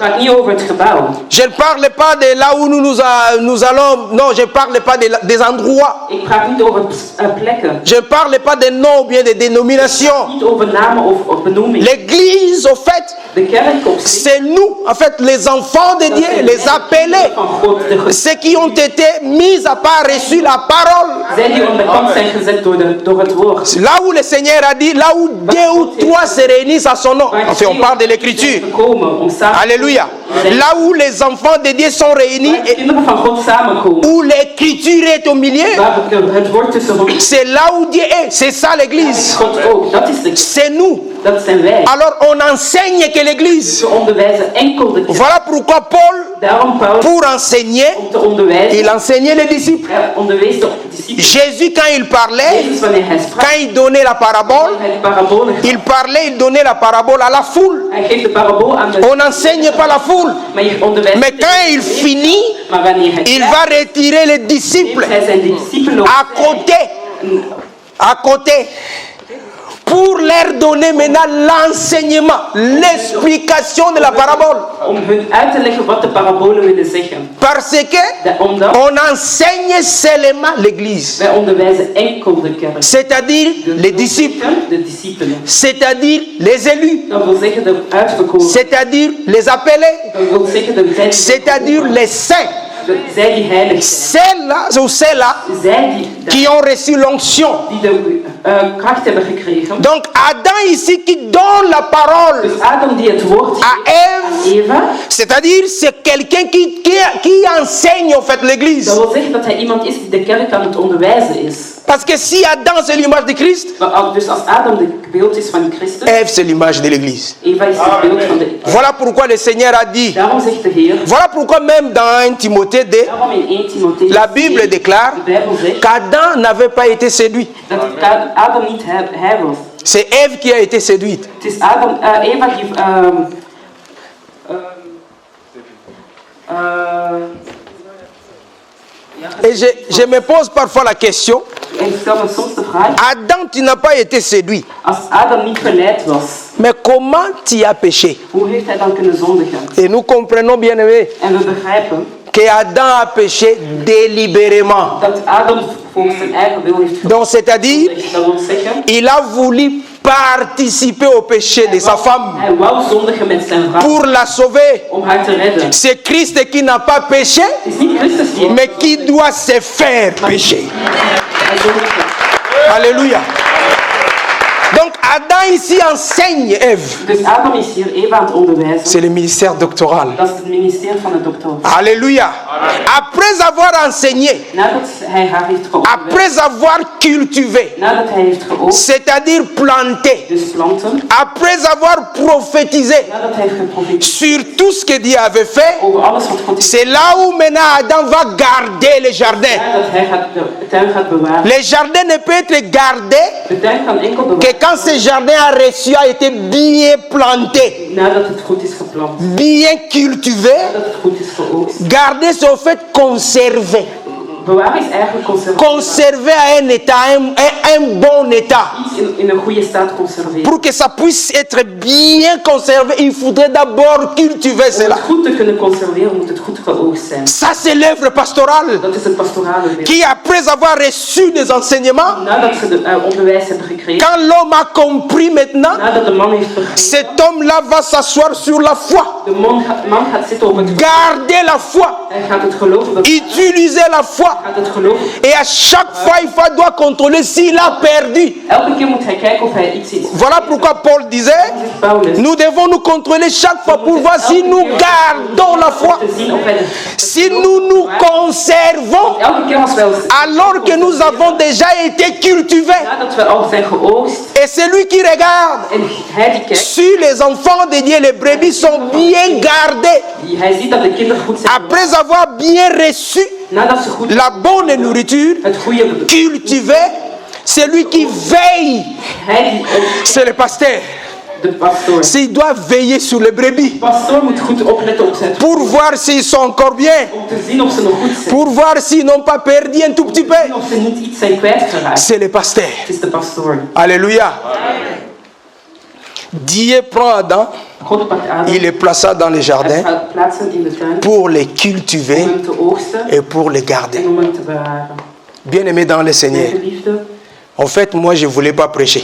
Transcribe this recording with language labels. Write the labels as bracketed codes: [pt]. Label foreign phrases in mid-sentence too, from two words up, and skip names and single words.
[nl] het gaat niet over het gebouw. [fr] Je ne parle pas de là où nous allons. Non, je ne parle pas des endroits. [nl] Ik praat niet over plekken. [fr] Je ne parle pas des noms ou bien des dénominations. [nl] Niet over namen of benoemingen. [fr] L'Église, au fait, [nl] De kerk op zich, [fr] c'est nous, en fait, les enfants de Dieu, les appelés, [nl] van God, de [fr] ceux qui ont été mis à part, reçu la parole. [nl] zij die onder kant zijn gezet door het woord. [fr] Là où le Seigneur a dit, là où deux ou trois se réunissent à son nom. Enfin, on parle de l'écriture. Alléluia. Là où les enfants de Dieu sont réunis, [nl] Waar de kinderen van God samenkomen. [fr] où l'écriture est au milieu, [nl] Waar het woord tussen ons. [fr] c'est là où Dieu est. C'est ça l'église. [nl] God ook. Dat is de kerk. [fr] C'est nous. [nl] Dat zijn wij. [fr] Alors on enseigne que l'église. [nl] We onderwijzen enkel de kerk. [fr] Voilà pourquoi Paul, [nl] Daarom Paulus, [fr] pour enseigner, [nl] om te onderwijzen, [fr] il enseignait les disciples. [nl] hij onderwees de discipelen. [fr] Jésus, quand il parlait, [nl] Jezus, wanneer hij sprak, [fr] quand il donnait la parabole, [nl] hij de parabolen gaf. [fr] il parlait, il donnait la parabole à la foule. [nl] Hij geeft de parabool aan de [fr] On n'enseigne pas la foule. [nl] maar je onderwijst [fr] Mais [nl] niet de [fr] quand il [nl] discipelen. [fr] finit, [nl] Maar wanneer hij [fr] il [nl] klaar [fr] va retirer les disciples [nl] heeft, hij zijn discipelen [fr] à côté. À côté. Pour leur donner maintenant l'enseignement, l'explication de la parabole. [nl] om hun uit te leggen wat de parabolen willen zeggen. [fr] Parce que [nl] Omdat [fr] on enseigne seulement l'église. [nl] wij onderwijzen enkel de kerk. [fr] C'est-à-dire les disciples, [nl] De discipelen. [fr] c'est-à-dire les élus, [nl] Dat wil zeggen de uitverkoren. [fr] c'est-à-dire les appelés, [nl] Dat wil zeggen de zij [fr] c'est-à-dire les saints. [nl] zij die heilig zijn. [fr] Ceux-là ou ceux-là [nl] Zij die [fr] qui ont reçu l'onction, [nl] de kracht hebben gekregen. [fr] Donc Adam ici qui donne la parole [nl] Dus Adam die het woord [fr] à [nl] geeft aan [fr] Ève, [nl] Eva, [fr] c'est-à-dire c'est quelqu'un qui enseigne en fait l'église. [nl] dat wil zeggen dat hij iemand is die de kerk aan het onderwijzen is. [fr] Parce que si Adam c'est l'image de Christ, [nl] Dus als Adam het beeld is van Christus, [fr] Ève c'est l'image de l'église. [nl] Eva is het beeld van de... [fr] Voilà pourquoi le Seigneur a dit, [nl] Daarom zegt de Heer, [fr] voilà pourquoi même dans 1 Timothée 2, [nl] daarom in 1 Timotheüs [fr] la Bible 2, déclare [nl] de Bijbel zegt [fr] qu'Adam n'avait pas été séduit. [nl] dat Adam niet hij was. [fr] C'est Ève qui a été séduite. [nl] Het is Adam, Eva die... [fr] Et je me pose parfois la question, [nl] En ik stel me soms de vraag, [fr] Adam, tu n'as pas été séduit, [nl] als Adam niet verleid was, [fr] mais comment tu as péché? [nl] hoe heeft hij dan kunnen zondigen? [fr] Et nous comprenons bien aimé [nl] En we begrijpen [fr] que Adam a péché délibérément. [nl] dat Adam volgens zijn eigen wil heeft [fr] Donc c'est-à-dire, [nl] gezondigd. Dat wil zeggen, [fr] il a voulu participer au péché de sa femme [nl] hij wou zondigen met zijn vrouw [fr] pour la sauver. [nl] om haar te redden. [fr] C'est Christ qui n'a pas péché, [nl] Het is niet Christus die [fr] mais qui doit se faire pécher. [nl] hij zondigde. [fr] Alléluia. Donc Adam ici enseigne Ève. [nl] Dus Adam is hier Eva aan het onderwijzen. [fr] C'est le ministère doctoral. [nl] Dat is het ministerie van de dokter. [fr] Alléluia. Après avoir enseigné, [nl] Nadat hij haar heeft geoefend, [fr] après avoir cultivé, [nl] nadat hij heeft geoefend, [fr] c'est-à-dire planté, [nl] dus planten, [fr] après avoir prophétisé [nl] nadat hij heeft geprofiteerd [fr] sur tout ce que Dieu avait fait, [nl] over alles wat God heeft [fr] c'est là où maintenant Adam va garder le jardin. [nl] gedaan, dat hij de tuin gaat bewaren. [fr] Le jardin ne peut être gardé [nl] De tuin kan enkel [fr] que [nl] bewaren [fr] quand ce jardin a reçu, a été bien planté, [nl] nadat het goed is geplant, [fr] bien cultivé. [nl] nadat het goed is geoogst. [fr] Garder, c'est au fait conserver. [nl] Bewaren is eigenlijk conserveren. [fr] Conserver à un état, un bon état. [nl] Iets in een goede staat conserveren. [fr] Pour que ça puisse être bien conservé, il faudrait d'abord cultiver [nl] Om [fr] cela. [nl] het goed te kunnen conserveren moet het goed geoogst zijn. [fr] Ça, c'est l'œuvre pastorale [nl] Dat is het pastorale werk. [fr] qui, après avoir reçu des enseignements, [nl] Nadat ze de onderwijs hebben gekregen, [fr] quand l'homme a compris maintenant, [nl] nadat de man heeft begrepen, [fr] cet homme-là va s'asseoir sur la foi. [nl] de man gaat zitten op het geloof. [fr] Garder la foi. [nl] Hij gaat het geloven bewaren. [fr] Utiliser la foi. [nl] Gaat het geloven. [fr] Et à chaque fois, il doit contrôler s'il a perdu. [nl] Elke keer moet hij kijken of hij iets is. [fr] Voilà pourquoi Paul disait, [nl] Paulus. [fr] nous devons nous contrôler chaque fois pour voir si nous gardons la foi. [nl] Te zien of wij [fr] Si nous nous conservons, [nl] elke keer als wij ons [fr] alors que nous avons déjà été cultivés. [nl] nadat we al zijn geoogst [fr] Et c'est lui qui regarde [nl] en hij die kijkt, [fr] si les enfants de Dieu, les brebis sont bien gardés. [nl] hij ziet dat de kinderen goed zijn. [fr] Après avoir bien reçu [nl] Nadat ze goed [fr] la bonne nourriture, [nl] het goede [fr] cultivée, c'est lui qui veille. [nl] hij die [fr] C'est le pasteur. [nl] de pastoor. [fr] S'il doit veiller sur les brebis [nl] De pastoor moet goed opletten op zijn [fr] pour voir s'ils sont encore bien, [nl] om te zien of ze nog goed zijn. [fr] pour voir s'ils n'ont pas perdu un tout petit peu. [nl] Of ze niet iets zijn kwijtgeraakt. [fr] C'est le pasteur. [nl] Het is de pastoor. [fr] Alléluia. Dieu prend Adam, [nl] God pakt Adam, [fr] il le plaça dans le [nl] hij [fr] jardin [nl] gaat plaatsen in de tuin [fr] pour les [nl] om [fr] cultiver [nl] hem te oogsten [fr] et pour les garder. [nl] en om hem te bewaren. [fr] Bien-aimé dans le Seigneur, [nl] Mijn geliefde, [fr] en fait, moi, je ne voulais pas prêcher.